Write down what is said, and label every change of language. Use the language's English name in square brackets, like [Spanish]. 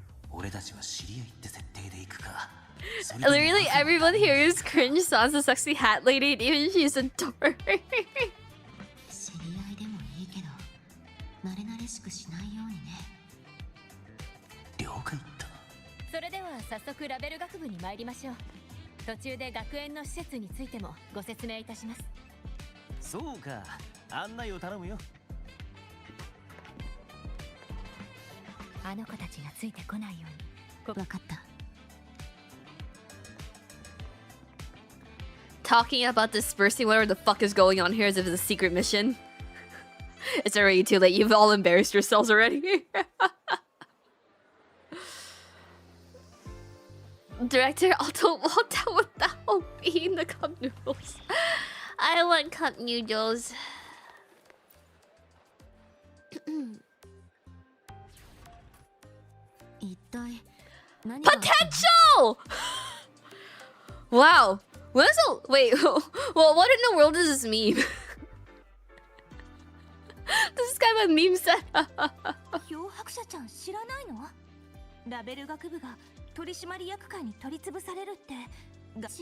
[Japanese] 俺たちは知り合いって設定でいくか。 [English] Literally everyone here is cringe sans the sexy hat lady, and even she's a dork. [Japanese] 知り合いでもいいけど、慣れ慣れしくしないようにね。了解だ。それでは早速ラベル学部に参りましょう。途中で学園の施設についてもご説明いたします。そうか、案内を頼むよ。あの子たちがついてこないように。わかった。 [English] Talking about dispersing whatever the fuck is going on here as if it's a secret mission. It's already too late. You've all embarrassed yourselves already. Director Alto walked out without eating the cup noodles. I want cup noodles. Potential! Wow. What is a wait? Well, what in the world is this meme? This is kind of a meme set. [Japanese] 漂白者ちゃん知らないの？ラベル学部が取締役会に取り潰されるって。違う。